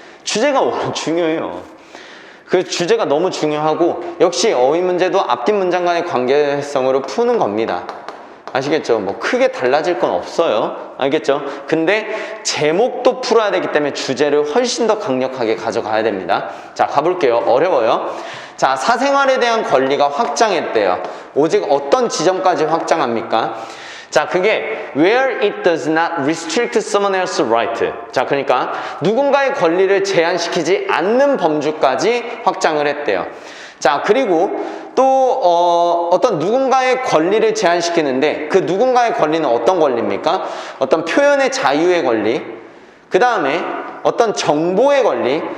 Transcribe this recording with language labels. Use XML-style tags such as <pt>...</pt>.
<ko>주제가 워낙 중요해요. 그 주제가 너무 중요하고, 역시 어휘 문제도 앞뒷 문장 간의 관계성으로 푸는 겁니다. 아시겠죠? 뭐 크게 달라질 건 없어요. 알겠죠? 근데 제목도 풀어야 되기 때문에 주제를 훨씬 더 강력하게 가져가야 됩니다. 자, 가볼게요. 어려워요. 자, 사생활에 대한 권리가 확장했대요. 오직 어떤 지점까지 확장합니까? 자, 그게</ko> <en>where it does not restrict someone else's right.</en> <ko>자, 그러니까 누군가의 권리를 제한시키지 않는 범주까지 확장을 했대요. 자, 그리고 또 어떤 누군가의 권리를 제한시키는데 그 누군가의 권리는 어떤 권리입니까? 어떤 표현의 자유의 권리, 그 다음에 어떤 정보의 권리.</ko>